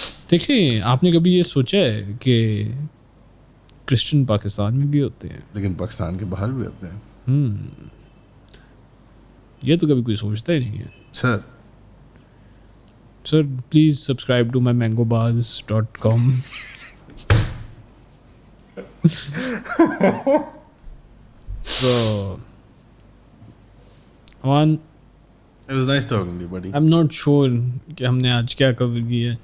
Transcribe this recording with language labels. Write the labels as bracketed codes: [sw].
[hi] देखिए आपने कभी ये सोचा है कि क्रिश्चियन पाकिस्तान में भी होते हैं? लेकिन पाकिस्तान के बाहर भी होते हैं. ये तो कभी कोई सोचता ही नहीं है. [en] Sir. Sir, please subscribe to my mangobars.com. So, Aman, It was nice talking to you, buddy. I'm not sure [hi] कि हमने आज क्या cover किया है.